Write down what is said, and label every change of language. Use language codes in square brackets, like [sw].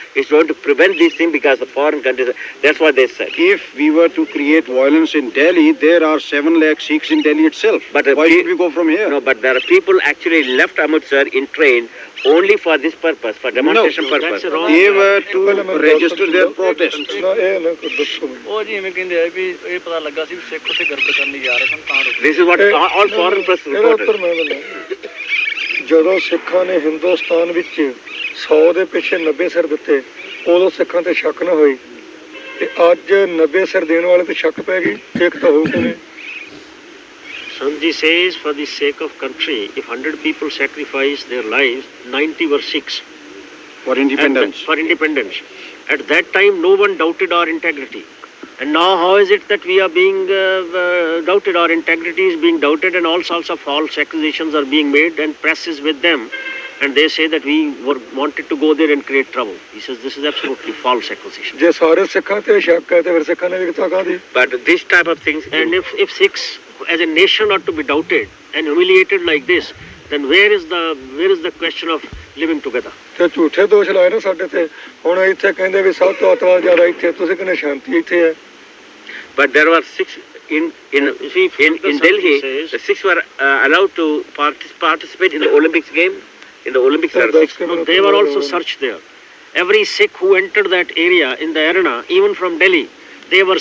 [en] It's going to prevent these things because the foreign countries, that's what they said. If we were to create violence in Delhi, there are 7 lakh Sikhs in Delhi itself. But why should we go from here? No, but there are people actually left Amritsar in train only for this purpose, for demonstration purpose. that's wrong. They were to register their protest. [pa] ਨਾ ਇਹ ਨਾ ਕੋਈ ਦੱਸੋ ਮੈਨੂੰ। ਉਹ ਜੀ ਐਵੇਂ ਕਹਿੰਦੇ ਆ ਵੀ ਇਹ ਪਤਾ ਲੱਗਾ ਸੀ ਵੀ ਸਿੱਖ ਉੱਥੇ ਗੜਬੜ ਕਰਨ ਲਈ ਜਾ ਰਹੇ ਸਨ ਤਾਂ ਰੁਕੇ। [en] This is what all foreign press [pa] ਇਹਦਾ ਉੱਤਰ [en] reported. [pa] ਮੈਂ ਦਿੰਦਾ। ਜਦੋਂ ਸਿੱਖਾਂ ਨੇ ਹਿੰਦੁਸਤਾਨ ਵਿੱਚ 100 ਦੇ ਪਿੱਛੇ 90 ਸਿਰ ਦਿੱਤੇ ਉਦੋਂ ਸਿੱਖਾਂ ਤੇ ਸ਼ੱਕ ਨਾ ਹੋਈ ਤੇ ਅੱਜ 90 ਸਿਰ ਦੇਣ ਵਾਲੇ ਤੇ ਸ਼ੱਕ ਪੈ ਗਈ ਇੱਕ ਤਾਂ ਹੋਊ ਕਿ ਨਹੀਂ। [en] Sanji says, for the sake of country, if 100 people sacrifice their lives, 90 were Sikhs. For independence. For independence. At that time, no one doubted our integrity. And now, how is it that we are being doubted? Our integrity is being doubted, and all sorts of false accusations are being made, and press is with them. And they say that we wanted to go there and create trouble. He says this is absolutely false accusation. [pa] ਜੇ ਸਾਰੇ ਸਿੱਖਾਂ ਤੇ ਸ਼ੱਕ ਹੈ ਤੇ ਫਿਰ ਸਿੱਖਾਂ ਨੇ ਵਿਕਤਾ ਕਾਹਦੀ। [en] But this type of things, And if Sikhs as a nation are to be doubted and humiliated like this, then where is the question of living together? [pa] ਤੇ ਝੂਠੇ ਦੋਸ਼ ਲਾਏ ਨਾ ਸਾਡੇ ਤੇ ਹੁਣ ਇੱਥੇ ਕਹਿੰਦੇ ਵੀ ਸਭ ਤੋਂ ਅੱਤਵਾਦ ਜ਼ਿਆਦਾ ਇੱਥੇ ਤੁਸੀਂ ਕਹਿੰਦੇ ਸ਼ਾਂਤੀ ਇੱਥੇ ਹੈ। [en] but there were 6 in Delhi, says- the 6 were allowed to participate in the Olympics game. In the Olympics, there are 6. No, they were also searched there. Every Sikh who entered that area in the arena, even from Delhi, they were